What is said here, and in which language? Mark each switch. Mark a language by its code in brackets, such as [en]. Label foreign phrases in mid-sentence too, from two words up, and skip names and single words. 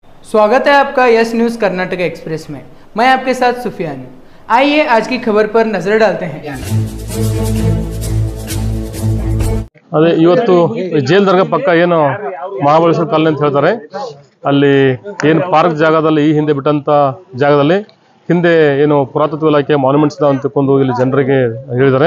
[hi] स्वागत है आपका यस न्यूज़ कर्नाटक एक्सप्रेस में। मैं आपके साथ सुफियान हूँ। आइए आज की खबर पर नजर डालते हैं। [kn] ಅದೇ ಇವತ್ತು ಜೈಲ್ ದರ್ಗಾ ಪಕ್ಕ ಏನು ಮಹಾಬಲೇಶ್ವರ ಕಾಲನಿ ಅಂತ ಹೇಳ್ತಾರೆ, ಅಲ್ಲಿ ಏನು ಪಾರ್ಕ್ ಜಾಗದಲ್ಲಿ ಈ ಹಿಂದೆ ಬಿಟ್ಟಂತ ಜಾಗದಲ್ಲಿ ಹಿಂದೆ ಏನು ಪುರಾತತ್ವ ಇಲಾಖೆ ಮಾನ್ಯುಮೆಂಟ್ಸ್ ಅಂತಕೊಂಡು ಇಲ್ಲಿ ಜನರಿಗೆ ಹೇಳಿದ್ದಾರೆ.